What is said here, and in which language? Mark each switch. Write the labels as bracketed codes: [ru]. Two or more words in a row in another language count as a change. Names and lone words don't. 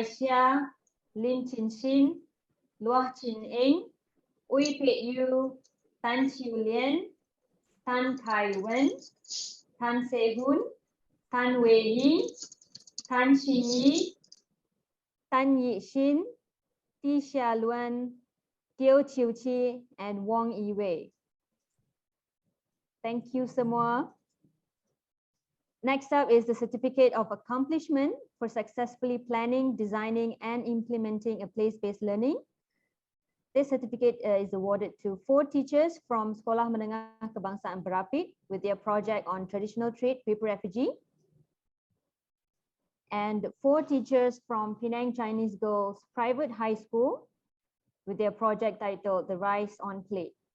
[en] Xia, Lin Chin Xin, Luah Chin Eng, Ui Pei Yu, Tan Chiu Lien, Tan Kai Wen, Tan Se Hun, Tan Wei Yi, Tan Xin Yi, Tan Yi Xin, Ti Xia Luan, Teo Chiu Chi, and Wong Yi Wei. Thank you semua. Next up is the Certificate of Accomplishment for successfully planning, designing, and implementing a place-based learning. This certificate is awarded to 4 teachers from Sekolah Menengah Kebangsaan Berapit with their project on traditional trade paper effigy, and 4 teachers from Penang Chinese Girls Private High School with their project titled The Rice on Plate.